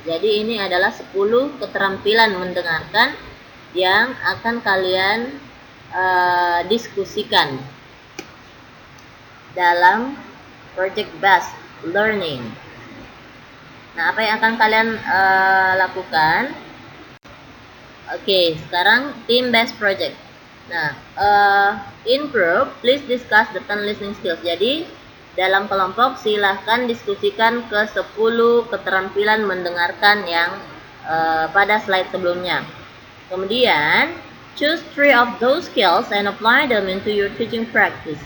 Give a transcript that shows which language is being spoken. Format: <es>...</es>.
<id>Jadi ini adalah 10 keterampilan mendengarkan yang akan kalian diskusikan dalam project based learning. Nah, apa yang akan kalian lakukan? Oke, sekarang</id> <en>team based project. Nah, in group, please discuss the 10 listening skills.</en> <id>Jadi, dalam kelompok silahkan diskusikan ke 10 keterampilan mendengarkan yang pada slide sebelumnya.</id> <en>Kemudian, choose 3 of those skills and apply them into your teaching practice.</en>